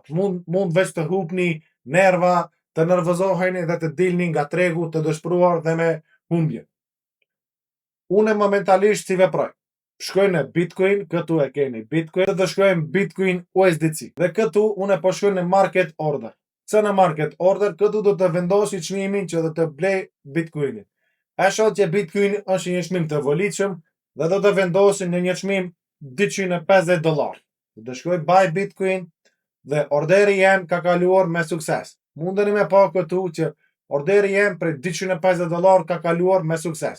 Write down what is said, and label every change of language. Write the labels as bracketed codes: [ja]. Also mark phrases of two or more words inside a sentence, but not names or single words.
[sq] Mund veç të hupni nerva, të nervozoheni dhe të dilni nga tregu të dëshpëruar dhe me humbje. Unë momentalisht si veproj. Shkoj në Bitcoin, këtu e keni Bitcoin, dhe shkojmë Bitcoin USDC. Dhe këtu unë po shkoj në [en] market order. [sq] Se në [en] market order, [sq] këtu do të vendosi çmimin që do të blej Bitcoinin. E shoh që Bitcoin është një çmim të volitshëm dhe do të vendosi në një çmim $250. Do të shkoj buy Bitcoin dhe orderi jem ka kaluar me sukses. Mundeni me pa këtu që orderi jem për $250 ka kaluar me sukses.